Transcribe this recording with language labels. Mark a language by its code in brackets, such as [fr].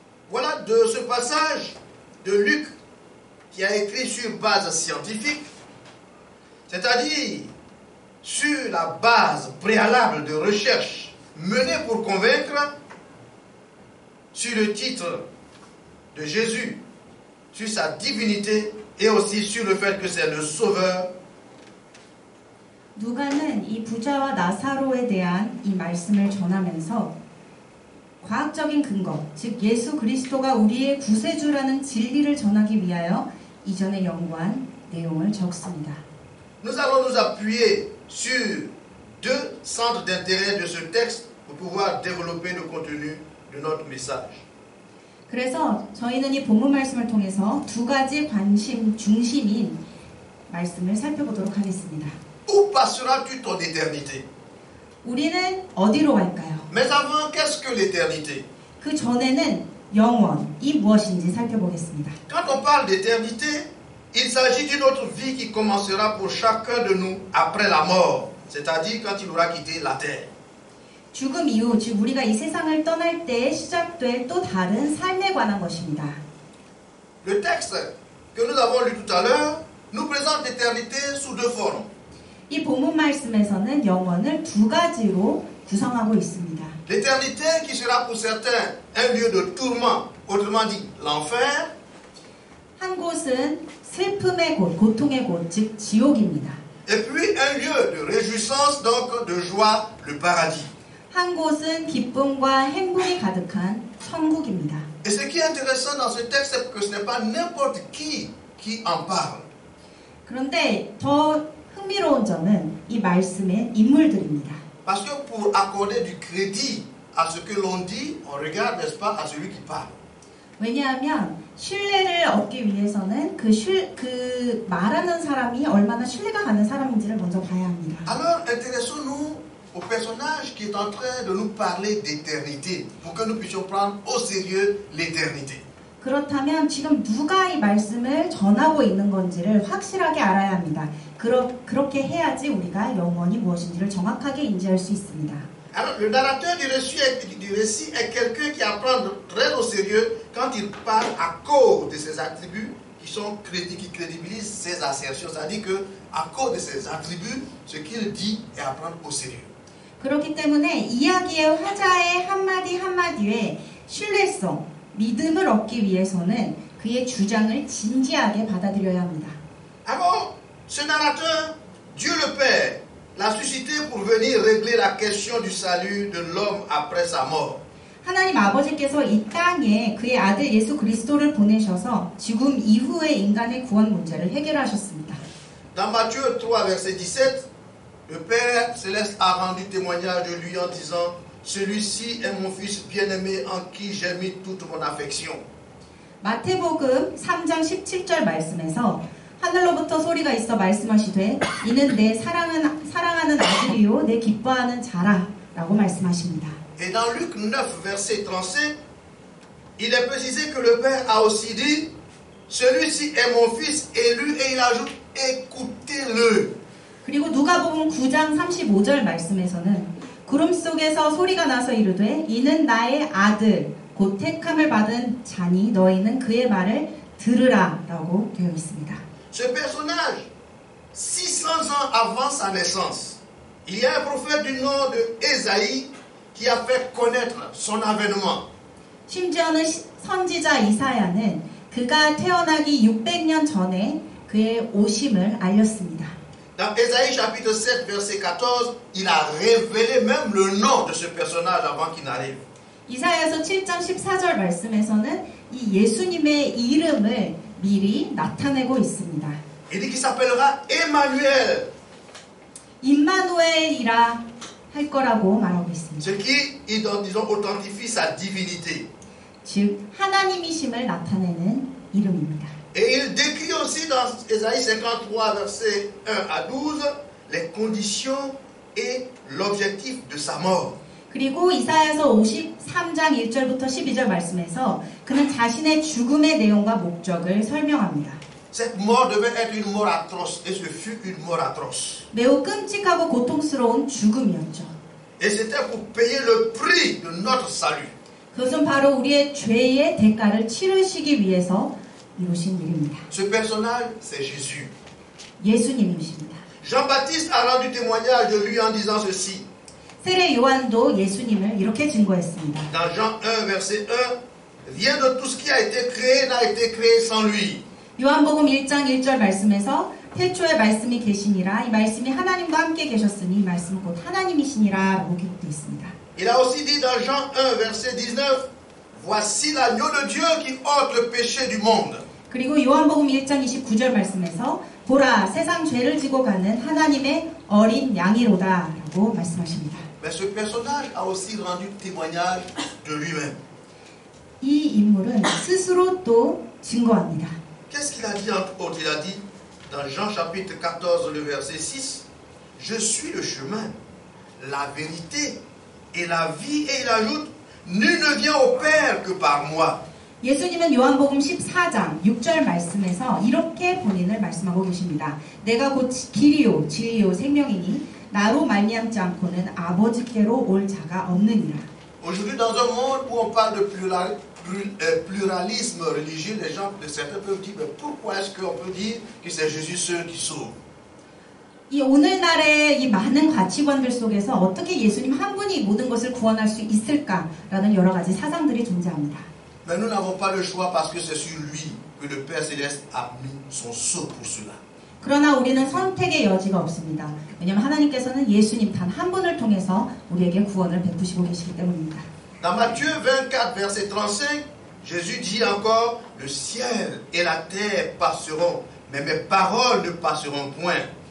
[fr] Voilà de ce passage de Luc qui a écrit sur base scientifique, c'est-à-dire sur la base préalable de recherche menée pour convaincre, sur le titre de Jésus, sur sa divinité et aussi sur le fait que c'est le Sauveur. [ko] 누가는 이 부자와 나사로에 대한 이 말씀을 전하면서 과학적인 근거, 즉 예수 그리스도가 우리의 구세주라는 진리를 전하기 위하여 이전에 연구한 내용을 적습니다. [fr] Nous allons nous appuyer sur 2 centres d'intérêt de ce texte pour pouvoir développer le contenu de notre message. [ko] 그래서 저희는 이 본문 말씀을 통해서 2가지 관심 중심인 말씀을 살펴보도록 하겠습니다. [fr] Où passeras-tu ton éternité? [ko] 우리는 어디로 갈까요? [fr] Mais avant, qu'est-ce que l'éternité? [ko] 그 전에는 영원이 무엇인지 살펴보겠습니다. [fr] Quand on parle d'éternité, il s'agit d'une autre vie qui commencera pour chacun de nous après la mort, c'est-à-dire quand il aura quitté la terre. [ko] 죽음 이후, 즉 우리가 이 세상을 떠날 때에 시작될 또 다른 삶에 관한 것입니다. [fr] Le texte que nous avons lu tout à l'heure nous présente l'éternité sous 2 formes. [ko] 이 본문 말씀에서는 영원을 2가지로 구성하고 있습니다. [fr] L'éternité qui sera pour certains un lieu de tourment, autrement dit l'enfer. [ko] 한 곳은 슬픔의 곳, 고통의 곳, 즉 지옥입니다. [fr] Et puis un lieu de réjouissance, donc de joie, le paradis. [ko] 한 곳은 기쁨과 행복이 가득한 천국입니다. [fr] Et ce qui est intéressant dans ce texte, c'est que ce n'est pas n'importe qui en parle. [ko] 그런데 더 흥미로운 점은 이 말씀의 인물들입니다. [fr] Parce que pour accorder du crédit à ce que l'on dit, on regarde, n'est-ce pas, à celui qui parle. [ko] 왜냐하면 신뢰를 얻기 위해서는 그 말하는 사람이 얼마나 신뢰가 가는 사람인지를 먼저 봐야 합니다. [fr] Alors, intéressons-nous au personnage qui est en train de nous parler d'éternité, pour que nous puissions prendre au sérieux l'éternité. [ko] 그렇다면 지금 누가 이 말씀을 전하고 있는 건지를 확실하게 알아야 합니다. 그렇게 해야지 우리가 영원이 무엇인지를 정확하게 인지할 수 있습니다. [fr] Alors, le narrateur du récit est quelqu'un qui apprend très au sérieux quand il parle à cause de ses attributs qui crédibilisent ses assertions. C'est-à-dire qu'à cause de ses attributs, ce qu'il dit est à prendre au sérieux. [ko] 그렇기 때문에 이야기의 화자의 한마디 한마디에 신뢰성, 믿음을 얻기 위해서는 그의 주장을 진지하게 받아들여야 합니다. [fr] Alors, ce narrateur, Dieu le Père, l'a suscité pour venir régler la question du salut de l'homme après sa mort. [ko] 하나님 아버지께서 이 땅에 그의 아들 예수 그리스도를 보내셔서 죽음 이후의 인간의 구원 문제를 해결하셨습니다. [fr] Dans Matthieu 3, verset 17, Le Père Céleste a rendu témoignage de lui en disant, celui-ci est mon fils bien-aimé en qui j'ai mis toute mon affection. [ko] 마태복음 3장 17절 말씀에서 하늘로부터 소리가 있어 말씀하시되 이는 내 사랑하는 아들이요 내 기뻐하는 자라 라고 말씀하십니다. [fr] Et dans Luc 9, verset 35, il est précisé que le Père a aussi dit, celui-ci est mon fils élu, et il ajoute, écoutez-le. [ko] 그리고 누가복음 9장 35절 말씀에서는 구름 속에서 소리가 나서 이르되 이는 나의 아들 곧 택함을 받은 자니 너희는 그의 말을 들으라 라고 되어 있습니다. [fr] Ce personnage, 600 ans avant sa naissance, il y a un prophète du nom de Ésaïe qui a fait connaître son avènement. [ko] 심지어는 선지자 이사야는 그가 태어나기 600년 전에 그의 오심을 알렸습니다. [fr] Dans Ésaïe chapitre 7, verset 14, il a révélé même le nom de ce personnage avant qu'il n'arrive. [ko] 이사야서 7장 14절 말씀에서는 이 예수님의 이름을 미리 나타내고 있습니다. [fr] Il dit qu'il s'appellera Emmanuel. [ko] 임마누엘이라 할 거라고 말하고 있습니다. [fr] Ce qui, disons, authentifie sa divinité. [ko] 즉 하나님이심을 나타내는 이름입니다. [fr] Et il décrit aussi dans Ésaïe 53, versets 1 à 12, les conditions et l'objectif de sa mort. [ko] 그리고 이사야서 53장 1절부터 12절 말씀에서 그는 자신의 죽음의 내용과 목적을 설명합니다. [fr] Cette mort devait être une mort atroce, et ce fut une mort atroce. [ko] 매우 끔찍하고 고통스러운 죽음이었죠. [fr] Et c'était pour payer le prix de notre salut. [ko] 그것은 바로 우리의 죄의 대가를 치르시기 위해서 이루신 일입니다. [fr] Ce personnage, c'est Jésus. [ko] 예수님이십니다. [fr] Jean-Baptiste a rendu témoignage de lui en disant ceci. [ko] 세례 요한도 예수님을 이렇게 증거했습니다. [fr] Dans Jean 1, verset 1, rien de tout ce qui a été créé n'a été créé sans lui. [ko] 요한복음 1장 1절 말씀에서 태초에 말씀이 계시니라 이 말씀이 하나님과 함께 계셨으니 이 말씀은 곧 하나님이시니라 라고 기록되어 있습니다. [fr] Il a aussi dit dans Jean 1, verset 19, voici l'agneau de Dieu qui ôte le péché du monde. [ko] 그리고 요한복음 1장 29절 말씀에서 보라 세상 죄를 지고 가는 하나님의 어린 양이로다 라고 말씀하십니다. [fr] Mais ce personnage a aussi rendu témoignage de lui-même. [ko] 이 인물은 스스로 또 증거합니다. [fr] Qu'est-ce qu'il a dit entre autres? Il a dit dans Jean chapitre 14, le verset 6, je suis le chemin, la vérité et la vie. Et il ajoute, nul ne vient au Père que par moi. [ko] 예수님은 요한복음 14장 6절 말씀에서 이렇게 본인을 말씀하고 계십니다. 내가 곧 길이요 진리요 생명이니 나로 말미암지 않고는 아버지께로 올 자가 없느니라. [fr] Aujourd'hui, dans un monde où on parle de pluralisme religieux, les gens, certains peuvent dire, mais pourquoi est-ce qu'on peut dire que c'est Jésus seul qui sauve? [ko] 이 오늘날의 이 많은 가치관들 속에서 어떻게 예수님 한 분이 모든 것을 구원할 수 있을까라는 여러 가지 사상들이 존재합니다. [fr] Mais nous n'avons pas le choix parce que c'est sur lui que le Père Céleste a mis son sceau pour cela. [ko] 그러나 우리는 선택의 여지가 없습니다. 왜냐하면 하나님께서는 예수님 단 한 분을 통해서 우리에게 구원을 베푸시고 계시기 때문입니다. [fr] Dans Matthieu 24, verset 35, Jésus dit encore, le ciel et la terre passeront, mais mes paroles ne passeront point.